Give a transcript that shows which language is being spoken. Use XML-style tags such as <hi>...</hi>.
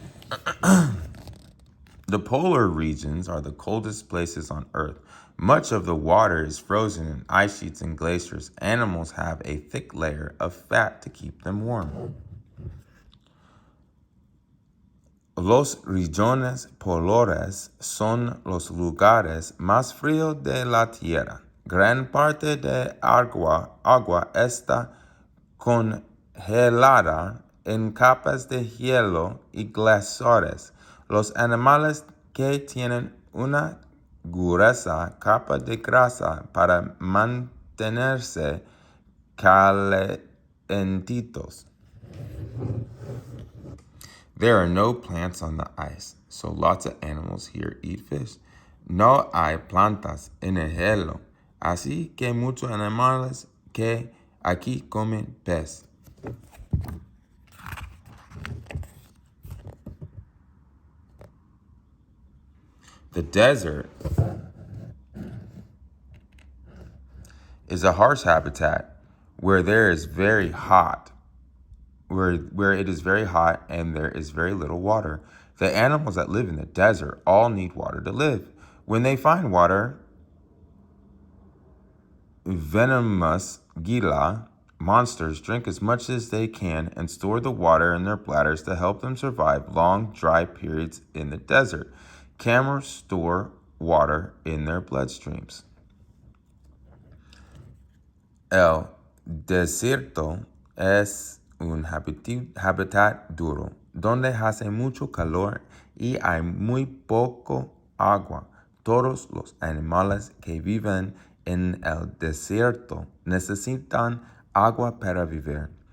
<en>The polar regions are the coldest places on Earth. Much of the water is frozen in ice sheets and glaciers. Animals have a thick layer of fat to keep them warm.</en> <es>Los regiones polares son los lugares más fríos de la Tierra. Gran parte de agua está congelada en capas de hielo y glaciares. Los animales que tienen una gruesa capa de grasa para mantenerse calentitos.</es> <en>There are no plants on the ice, so lots of animals here eat fish.</en> <es>No hay plantas en el hielo, así que muchos animales que aquí comen pez.</es> <en>The desert is a harsh habitat where there is very hot, where it is very hot and there is very little water. The animals that live in the desert all need water to live. When they find water, venomous Gila monsters drink as much as they can and store the water in their bladders to help them survive long, dry periods in the desert. Camels store water in their bloodstreams.</en> <es>El desierto es un hábitat duro, donde hace mucho calor y hay muy poco agua. Todos los animales que viven en el desierto necesitan agua para vivir.</es>